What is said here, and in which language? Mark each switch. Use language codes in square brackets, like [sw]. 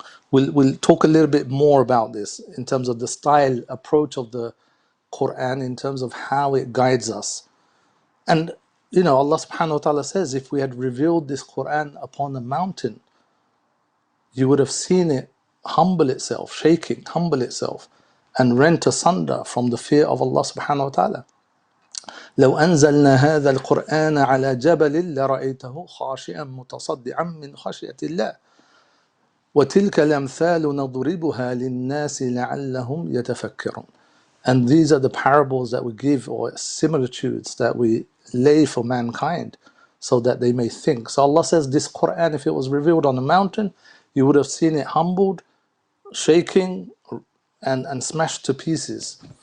[en] We'll talk a little bit more about this in terms of the style, approach of the Quran, in terms of how it guides us. And Allah subhanahu wa ta'ala says, if we had revealed this Quran upon a mountain, you would have seen it humble itself, shaking, humble itself, and rent asunder from the fear of Allah subhanahu wa ta'ala. [ar] لو أنزلنا هذا القرآن على جبل لرأيته خاشعا متصدعا من خشية الله وتلك الأمثال نضربها للناس لعلهم يتفكرون. [en] And these are the parables that we give, or similitudes that we lay for mankind so that they may think. So Allah says this Qur'an, if it was revealed on a mountain, you would have seen it humbled, shaking, and smashed to pieces.